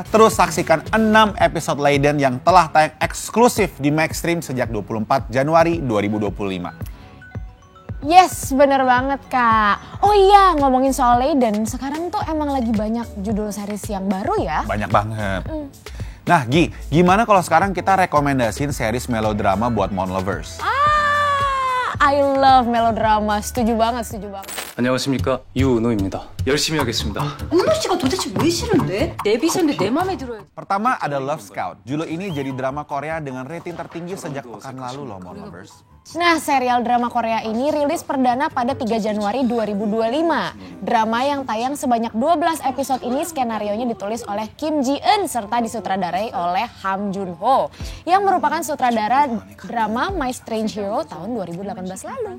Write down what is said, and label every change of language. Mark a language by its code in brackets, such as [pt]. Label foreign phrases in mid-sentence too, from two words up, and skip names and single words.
[id] Terus saksikan 6 episode Leiden yang telah tayang eksklusif di Maxstream sejak 24 Januari 2025. Yes, bener banget Kak. Oh iya, ngomongin soal Leiden, sekarang tuh emang lagi banyak judul series yang baru ya. Banyak banget. Nah Gi, gimana kalau sekarang kita rekomendasiin series melodrama buat Mon Lovers? [en] I love melodrama, [id] setuju banget. [ko] 안녕하십니까, 유은호입니다. 열심히 하겠습니다. 은호 씨가 도대체 왜 싫은데? 내 비서인데 내 맘에 들어요. [id] Pertama ada Love Scout. Judul ini jadi drama Korea dengan rating tertinggi sejak pekan lalu loh Mon Lovers. Nah, serial drama Korea ini rilis perdana pada 3 Januari 2025. Drama yang tayang sebanyak 12 episode ini skenarionya ditulis oleh Kim Ji-eun serta disutradarai oleh Ham Jun-ho yang merupakan sutradara drama My Strange Hero tahun 2018 lalu.